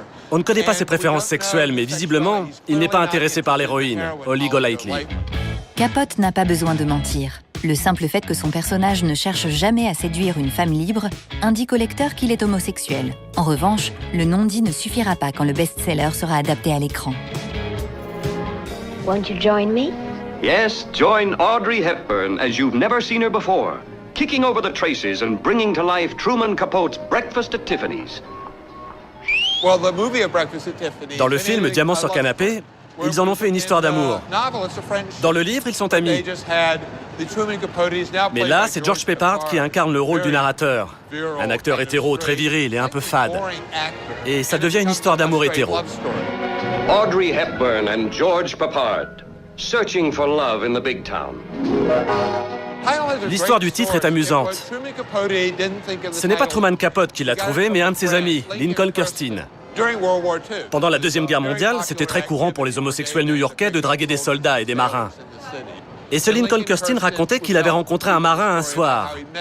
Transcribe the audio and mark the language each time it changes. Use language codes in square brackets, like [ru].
[fr] On ne connaît pas ses préférences sexuelles, mais visiblement, il n'est pas intéressé par l'héroïne, Holly Golightly. Capote n'a pas besoin de mentir. Le simple fait que son personnage ne cherche jamais à séduire une femme libre indique au lecteur qu'il est homosexuel. En revanche, le non-dit ne suffira pas quand le best-seller sera adapté à l'écran. [en] Won't you join me? Yes, join Audrey Hepburn as you've never seen her before, kicking over the traces and bringing to life Truman Capote's Breakfast at Tiffany's. [fr] Dans le film Diamant sur canapé, ils en ont fait une histoire d'amour. Dans le livre, ils sont amis. Mais là, c'est George Peppard qui incarne le rôle du narrateur. Un acteur hétéro très viril et un peu fade. Et ça devient une histoire d'amour hétéro. [en] Audrey Hepburn and George Peppard, searching for love in the big town. [fr] L'histoire du titre est amusante. Ce n'est pas Truman Capote qui l'a trouvé, mais un de ses amis, Lincoln Kirstein. Pendant la Deuxième Guerre mondiale, c'était très courant pour les homosexuels new-yorkais de draguer des soldats et des marins. Et ce Lincoln Kirstein racontait qu'il avait rencontré un marin un soir.